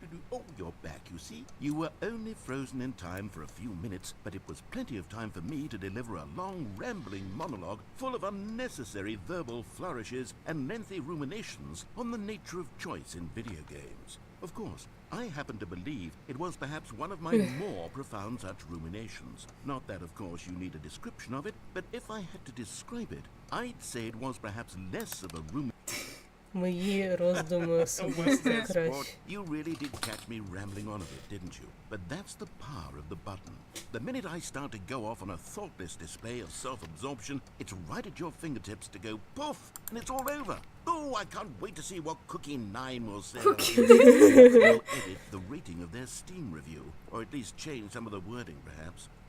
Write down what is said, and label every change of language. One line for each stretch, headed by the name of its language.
English: Oh, you're back, you see. You were only frozen in time for a few minutes, but it was plenty of time for me to deliver a long, rambling monologue full of unnecessary verbal flourishes and lengthy ruminations on the nature of choice in video games. Of course, I happen to believe it was perhaps one of my more profound such ruminations. Not that, of course, you need a description of it, but if I had to describe it, I'd say it was perhaps less of a rumination.
Ukrainian: Мої роздуми особисто краще.
English: You really did catch me rambling on a bit, didn't you? But that's the power of the button. The minute I start to go off on a thoughtless display of self-absorption, it's right at your fingertips to go poof, and it's all over. Oh, I can't wait to see what Cookie 9 will say. They'll edit the rating of their Steam review, or at least change some of the wording, perhaps.